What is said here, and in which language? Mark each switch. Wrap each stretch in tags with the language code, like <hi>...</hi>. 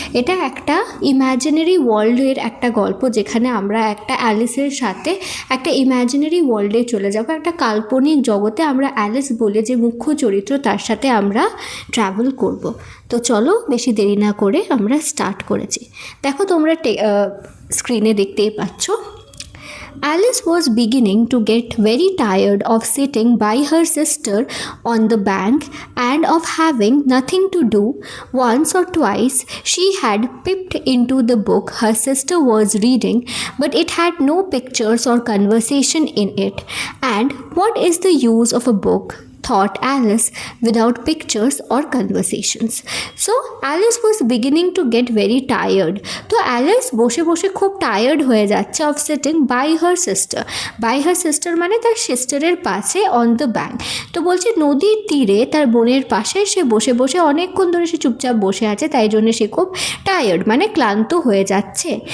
<bn>এটা একটা ইম্যাজিনারি ওয়ার্ল্ডের একটা গল্প, যেখানে আমরা একটা অ্যালিসের সাথে একটা ইম্যাজিনারি ওয়ার্ল্ডে চলে যাব, একটা কাল্পনিক জগতে আমরা অ্যালিস বলে যে মুখ্য চরিত্র তার সাথে আমরা ট্রাভেল করব। তো চলো বেশি দেরি না করে আমরা স্টার্ট করেছি। দেখো তোমরা স্ক্রিনে দেখতেই পাচ্ছ,</bn> <en>Alice was beginning to get very tired of sitting by her sister on the bank and of having nothing to do. Once or twice she had peeped into the book her sister was reading, but it had no pictures or conversation in it. And what is the use of a book, thought Alice, without pictures or conversations? So Alice was beginning to get very tired.</en> <bn>তো Alice বসে বসে খুব tired হয়ে যাচ্ছে</bn> <en>Of sitting by her sister. By her sister</en> <bn>মানে তার সিস্টারের পাশে</bn> <en>On the bank.</en> <bn>তো বলছে নদীর তীরে তার বোনের পাশে সে বসে বসে অনেকক্ষণ ধরে সে চুপচাপ বসে আছে, তাই জন্য সে খুব টায়ার্ড মানে ক্লান্ত হয়ে যাচ্ছে।</bn>